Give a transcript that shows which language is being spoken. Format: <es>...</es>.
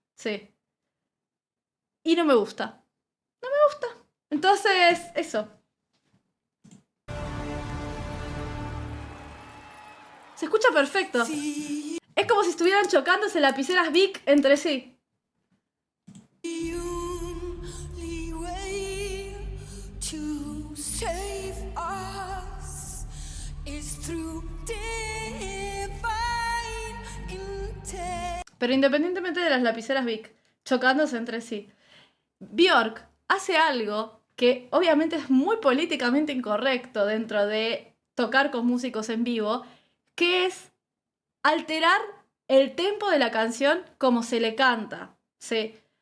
<es>Sí. Y no me gusta. No me gusta. Entonces, eso. Se escucha perfecto. Es como si estuvieran chocándose lapiceras Bic entre sí.</es> <en>The only way to save us is through divine intent.</en> <es>Pero independientemente de las lapiceras Bic chocándose entre sí, Björk hace algo que obviamente es muy políticamente incorrecto dentro de tocar con músicos en vivo, que es alterar el tempo de la canción como se le canta. ¿Sí?</es>